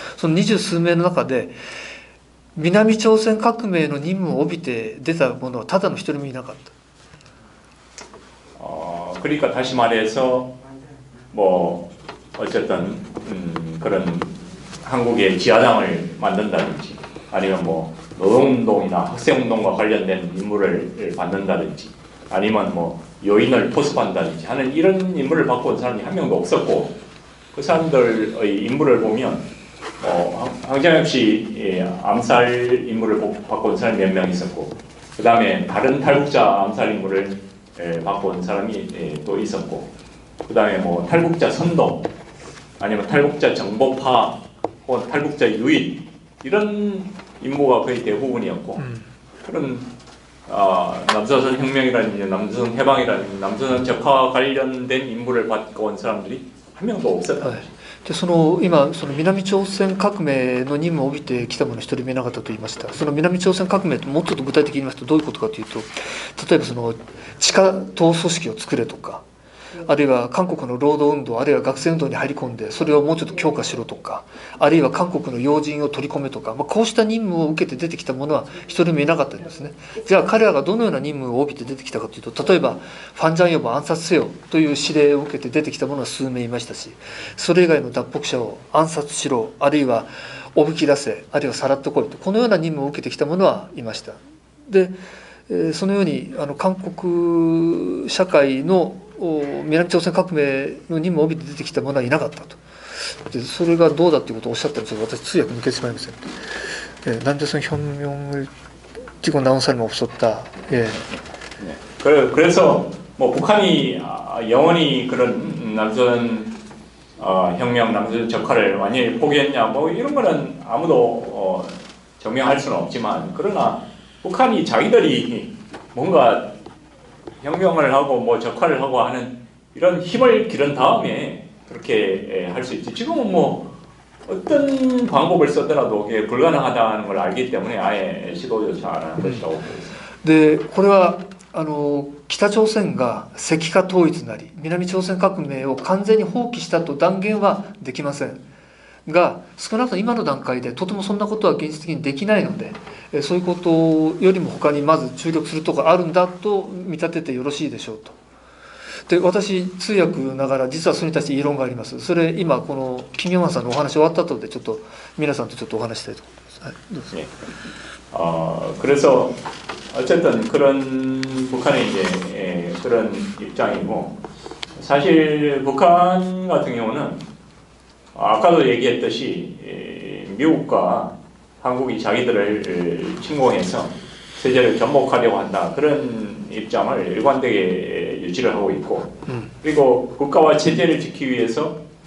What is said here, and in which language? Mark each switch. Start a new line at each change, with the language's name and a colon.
Japanese: その20数名の中で南朝鮮革命の任務を帯びて出た者はただの一人もいなかった。
Korean: 그러니까 다시 말해서 뭐 어쨌든 그런 한국의 지하당을 만든다든지 아니면 뭐 노동운동이나 학생운동과 관련된 임무를 받는다든지 아니면 뭐 요인을 포섭한다든지 하는 이런 임무를 받고 온 사람이 한 명도 없었고 그 사람들의 임무를 보면 황정엽 씨 암살 임무를 받고 온 사람이 몇 명 있었고 그 다음에 다른 탈북자 암살 임무를 받고 온 사람이 또 있었고 그 다음에 뭐 탈북자 선동 아니면 탈북자 정보파 혹은 탈북자 유인 이런 임무가 거의 대부분이었고 그런 남조선 혁명이라든지 남조선 해방이라든지 남조선 적화와 관련된 임무를 받고 온 사람들이 한 명도 없었다.
Japanese: で今その南朝鮮革命の任務を帯びてきた者一人もいなかったと言いました。その南朝鮮革命ともうちょっと具体的に言いますとどういうことかというと、例えばその地下党組織を作れとか、あるいは韓国の労働運動あるいは学生運動に入り込んでそれをもうちょっと強化しろとか、あるいは韓国の要人を取り込めとか、こうした任務を受けて出てきた者は一人もいなかったんですね。じゃあ彼らがどのような任務を帯びて出てきたかというと、例えばファン・ジャンヨブを暗殺せよという指令を受けて出てきた者は数名いましたし、それ以外の脱北者を暗殺しろあるいはおびき出せあるいはさらってこいと、このような任務を受けてきた者はいました。でそのように韓国社会の南朝鮮革命の任務を帯びて出てきた者はいなかったと。でそれがどうだということをおっしゃったらちょっと私通訳抜けてしまいません。
Korean: 남조선 혁명을 띄고 나온 사람이 없었다. 예. 그래서 뭐 북한이 영원히 그런 남조선 혁명, 남조선 적화를 완전히 포기했냐 뭐 이런 거는 아무도 증명할 수는 없지만 그러나 북한이 자기들이 뭔가 혁명을 하고 뭐 적화를 하고 하는 이런 힘을 기른 다음에 그렇게 할 수 있지. 지금은 뭐 어떤 방법을 쓰더라도 그게 불가능하다는 걸 알기 때문에 아예 시도조차 안 하는 것이라고 보겠습니다.
Japanese: でこれは北朝鮮が石化統一なり南朝鮮革命を完全に放棄したと断言はできませんが、少なくとも今の段階でとてもそんなことは現実的にできないので、そういうことよりも他にまず注力するところがあるんだと見立ててよろしいでしょうと。で私通訳ながら実はそれに対して異論があります。それ今この金明さんのお話終わった後でちょっと皆さんとちょっとお話したいと思います。はい、どうぞ。
Korean: 그래서 어쨌든 그런 북한의 이제 그런 입장이고 사실 북한 같은 경우는 아까도 얘기했듯이 미국과 한국이 자기들을 침공해서 세계를 전복하려고 한다 그런 입장을 일관되게 유지를 하고 있고 그리고 국가와 체제를 지키기 위해서